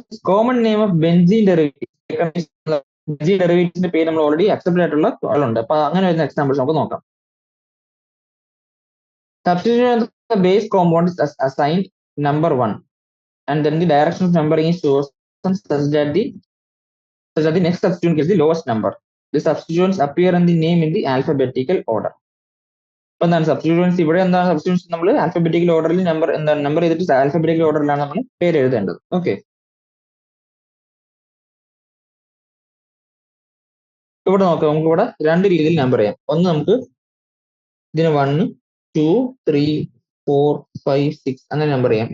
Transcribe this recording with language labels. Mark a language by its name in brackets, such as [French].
[Malayalam] Common name of benzene ഡെറിവേറ്റീവ്സിന്റെ പേര് നമ്മൾ already accept ആയിട്ടുള്ള ആളുണ്ട്. അപ്പൊ അങ്ങനെ വരുന്ന എക്സാമ്പിൾസ് നമുക്ക് നോക്കാം. [English] Substitute the base compound is assigned number 1, and then the direction of numbering is chosen such that the next substituent gets the lowest number. The substituents appear in the name in the alphabetical order. [Malayalam] അപ്പൊ എന്താണ് substitutions? ഇവിടെ എന്താണ് substitutions? നമ്മൾ alphabetical ഓർഡറിൽ number ചെയ്തിട്ട് alphabetical ഓർഡറിലാണ് നമ്മൾ പേര് എഴുതേണ്ടത്. ഓക്കെ, ഇവിടെ നോക്കാം. നമുക്ക് ഇവിടെ രണ്ട് രീതിയിൽ നമ്പർ ചെയ്യാം. ഒന്ന് നമുക്ക് ഇതിന് 1, 2, 3, 4, 5, 6 അങ്ങനെ നമ്പർ ചെയ്യാം.